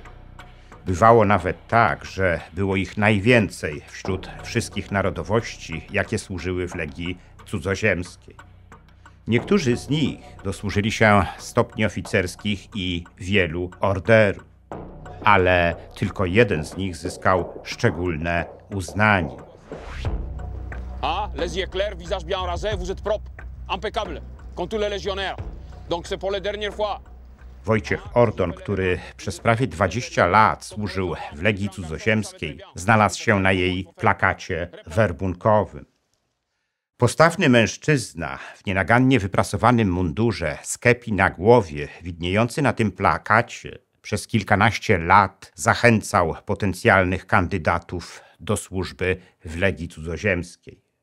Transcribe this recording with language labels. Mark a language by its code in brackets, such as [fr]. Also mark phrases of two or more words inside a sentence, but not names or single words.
[pl] Bywało nawet tak, że było ich najwięcej wśród wszystkich narodowości, jakie służyły w Legii Cudzoziemskiej. Niektórzy z nich dosłużyli się stopni oficerskich i wielu orderów, ale tylko jeden z nich zyskał szczególne uznanie. [fr] Les yeux clairs, visage bien rasé, vous êtes propre, impeccable, comme tous les légionnaires. Donc c'est pour la dernière fois. [pl] Wojciech Ordon, który przez prawie 20 lat służył w Legii Cudzoziemskiej, znalazł się na jej plakacie werbunkowym. Postawny mężczyzna w nienagannie wyprasowanym mundurze, z kepi na głowie, widniejący na tym plakacie, przez kilkanaście lat zachęcał potencjalnych kandydatów do służby w Legii Cudzoziemskiej.